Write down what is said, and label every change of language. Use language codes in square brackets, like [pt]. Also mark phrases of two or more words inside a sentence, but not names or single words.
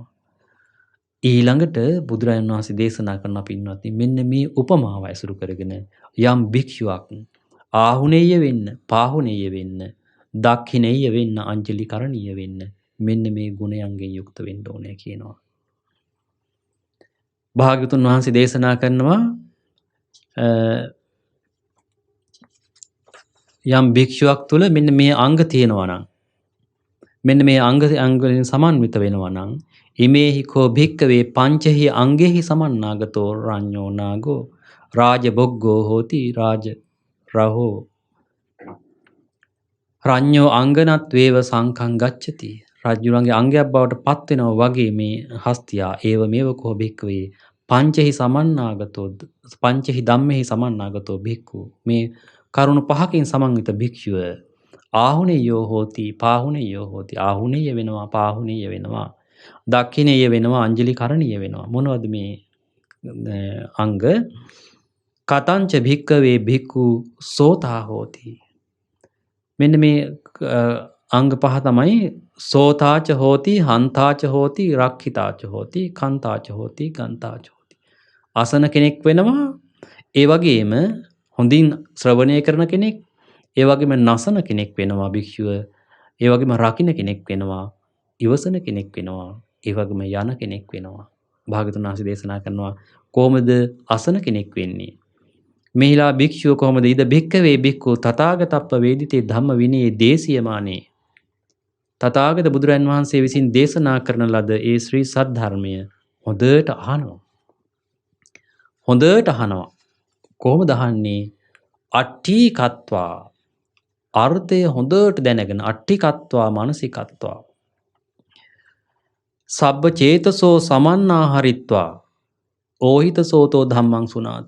[si] ඊළඟට බුදුරජාණන් වහන්සේ දේශනා කරන පින්වත්නි මෙන්න මේ උපමාව ඇසුරු කරගෙන යම් භික්ෂුවක් ආහුනේය වෙන්න, පාහුනේය වෙන්න, දක්ඛිනේය වෙන්න, [pi] අංජලි කරණීය [si] වෙන්න මෙන්න මේ ගුණයන්ගෙන් යුක්ත වෙන්න ඕනේ කියනවා. භාග්‍යවතුන් වහන්සේ දේශනා කරනවා යම් භික්ෂුවක් තුළ මෙන්න මේ අංග තියෙනවා නම් මෙන්න මේ අංග වලින් සමන්විත වෙනවා නම් [pi] ඉමේහි කෝ භික්කවේ පංචහි අංගෙහි සමන්නාගතෝ රඤ්ඤෝ නාගෝ රාජබොග්ගෝ හෝති රාජ රහෝ රඤ්ඤෝ අංගනත් වේව සංඛං ගච්ඡති. [si] රජුණන්ගේ අංගයක් බවට පත් වෙනවා වගේ මේ හස්තියා [pi] ඒව මේව කෝ භික්කවේ පංචහි සමන්නාගතෝ පංචහි ධම්මෙහි සමන්නාගතෝ භික්ඛු [si] මේ කරුණු පහකින් සමන්විත භික්ෂුව [pi] ආහුනේයෝ හෝති පාහුනේයෝ හෝති. [si] ආහුනේය වෙනවා පාහුනේය වෙනවා දක්ඛිනේය වෙනවා අංජලි කරණීය වෙනවා. මොනවද මේ අංග? [pi] කතංච භික්කවේ භික්ඛු සෝතා හෝති. [si] මෙන්න මේ අංග පහ තමයි [pi] සෝතාච හෝති හන්තාච හෝති රක්ඛිතාච හෝති කන්තාච හෝති ගන්තාච හෝති. [si] අසන කෙනෙක් වෙනවා, ඒ වගේම හොඳින් ශ්‍රවණය කරන කෙනෙක්, ඒ වගේම නසන කෙනෙක් වෙනවා භික්ෂුව, ඒ වගේම රකින්න කෙනෙක් වෙනවා, ඉවසන කෙනෙක් වෙනවා, ඒ වගේම යන කෙනෙක් වෙනවා. භාග්‍යවතුන් වහන්සේ දේශනා කරනවා කොහොමද අසන කෙනෙක් වෙන්නේ? මෙහිලා භික්ෂුව කොහොමද [pi] ඉද භික්කවේ භික්ඛු තථාගතප්ප වේදිතේ ධම්ම විනයේ දේශියමානේ. [si] තථාගත බුදුරන් වහන්සේ විසින් දේශනා කරන ලද ඒ ශ්‍රී සද්ධර්මය හොඳට අහනවා. හොඳට අහනවා. කොහොමද අහන්නේ? [pi] අට්ඨීකත්වා, [si] අර්ථය හොඳට දැනගෙන, [pi] අට්ඨිකත්වා මානසිකත්වා, සබ්බ චේතසෝ සමන්නාහරිත්වා ඕහිතසෝතෝ ධම්මං සුනාති.